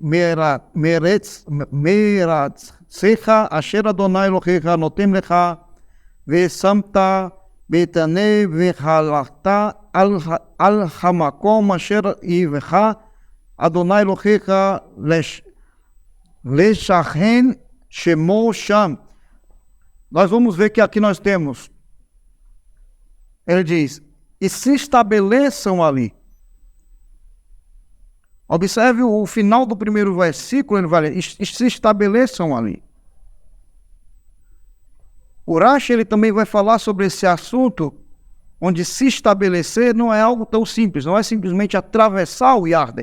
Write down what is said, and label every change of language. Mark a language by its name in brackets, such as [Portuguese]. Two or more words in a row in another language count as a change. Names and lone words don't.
[Hebrew] מארצך אשר אדוני אלוהיך נותן לך, ושמת בתנה והלכת על המקום אשר היבך אדוני אלוהיך לשכן שמו שם. [Portuguese] Nós vamos ver que aqui nós temos, ele diz, e se estabeleçam ali. Observe o final do primeiro versículo, ele vai ler, e se estabeleçam ali. O Rashi, ele também vai falar sobre esse assunto, onde se estabelecer não é algo tão simples, não é simplesmente atravessar o Yarden.